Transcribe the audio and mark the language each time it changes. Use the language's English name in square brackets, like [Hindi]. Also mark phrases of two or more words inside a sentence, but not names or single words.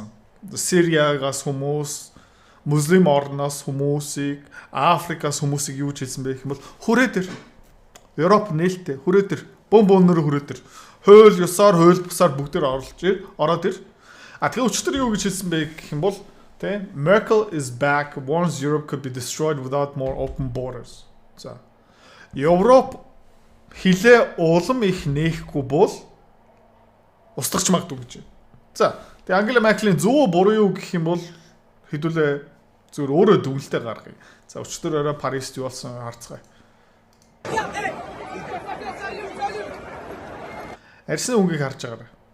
[Mongolian] Сириагаас хүмүүс, муслим орноос хүмүүсийг, Африкаас хүмүүсийг юу хийсэн бэ гэх юм бол хүрээ дээр Европ нээлттэй хүрээ дээр бөөнөр хүрээ дээр хууль ёсоор хууль бусаар бүгдээр ороод ир. Тэгээ өчтөр юу гэж хэлсэн бэ гэх юм бол тэ [English] Merkel is back warns Europe could be destroyed without more open borders. [Mongolian] За Европ хилээ улам их нээхгүй бол устгах магадгүй гэж. За тэгээ Ангела Меркелийн зөв буруу юу гэх юм бол хэдүүлээ зүгээр өөрөө дүгнэлтээ гаргая. За өчтөр орой Парист юу болсон харцгаая. Арьсны үнгийг харж байгаарай.